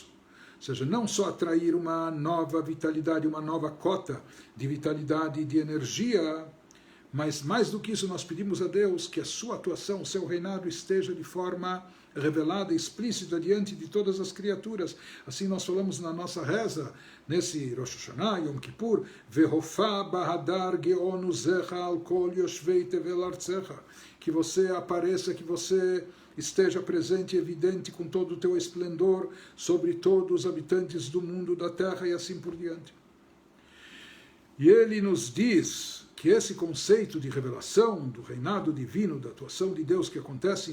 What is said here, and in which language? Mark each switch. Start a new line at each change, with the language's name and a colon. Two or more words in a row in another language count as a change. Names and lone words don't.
Portuguese: Ou seja, não só atrair uma nova vitalidade, uma nova cota de vitalidade e de energia, mas mais do que isso nós pedimos a Deus que a sua atuação, o seu reinado esteja de forma revelada, explícita diante de todas as criaturas. Assim nós falamos na nossa reza, nesse Rosh Hashanah, Yom Kippur,
Hebrew: והופע בהדר גאון עזך על כל יושבי תבל ארצך,
Portuguese: que você apareça, que você esteja presente e evidente com todo o teu esplendor sobre todos os habitantes do mundo, da terra e assim por diante. E ele nos diz que esse conceito de revelação do reinado divino, da atuação de Deus que acontece